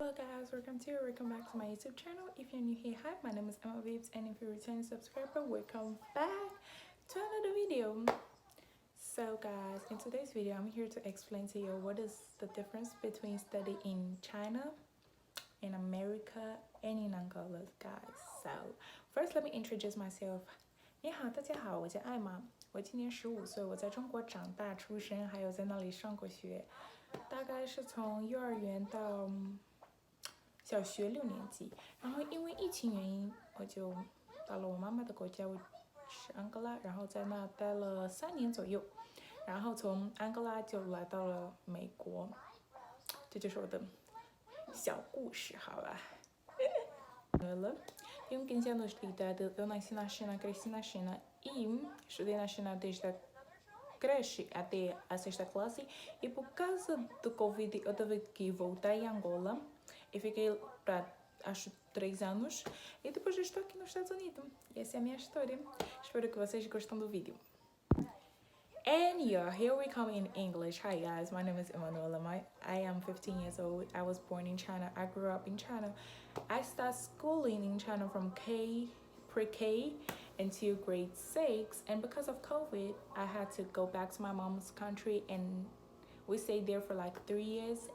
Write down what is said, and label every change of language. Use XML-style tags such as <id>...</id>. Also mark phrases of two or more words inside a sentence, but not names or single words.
<en>Hello guys, welcome back to my YouTube channel. If you're new here, hi, my name is Emma Babes, and if you're a returning subscriber, welcome back to another video. So guys, in today's video, I'm here to explain to you what is the difference between studying in China, in America, and in Angola, guys. So first, let me introduce myself.</en> <zh>你好，大家好，我叫艾玛，我今年15岁，我在中国长大出生，还有在那里上过学，大概是从幼儿园到小学6年级。然后因为疫情原因，我就到了我妈妈的国家，我是安哥拉，然后在那待了 3年左右，然后从安哥拉就来到了美国，这就是我的小故事，好吧。</zh> <pt>Eu tenho 15 anos de idade, eu nasci na China, cresci na China e estudei na China desde a creche até a 6ª classe, e por causa do Covid eu tive que voltar em Angola e fiquei para acho 3 anos e depois eu estou aqui nos Estados Unidos. E essa é a minha história. Espero que vocês gostem do vídeo.</pt> <en>And yeah, here we come in English. Hi guys, my name is Emanuela. I am 15 years old. I was born in China. I grew up in China. I started schooling in China from pre-K until grade 6. And because of COVID, I had to go back to my mom's country, and we stayed there for like 3 years.</en>